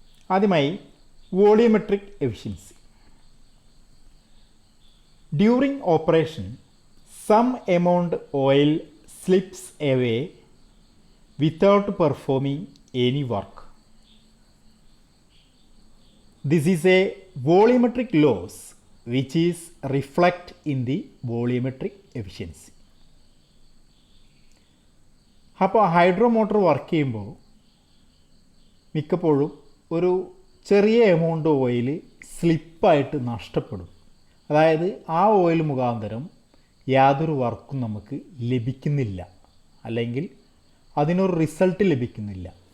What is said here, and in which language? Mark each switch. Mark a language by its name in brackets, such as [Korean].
[Malayalam] ആദ്യമായി volumetric efficiency. [English] During operation some amount oil slips away without performing any work. This is a volumetric loss which is reflect in the volumetric efficiency. [Malayalam] അപ്പോൾ hydro motor work ചെയ്യുമ്പോൾ മിക്കപ്പോഴും ഒരു ചെറിയ amount oil സ്ലിപ്പായിട്ട് നഷ്ടപ്പെടും. അതായത് ആ oil മുഖാന്തരം യാതൊരു വർക്കും നമുക്ക് ലഭിക്കുന്നില്ല, അല്ലെങ്കിൽ അതിനൊരു റിസൾട്ട് ലഭിക്കുന്നില്ല.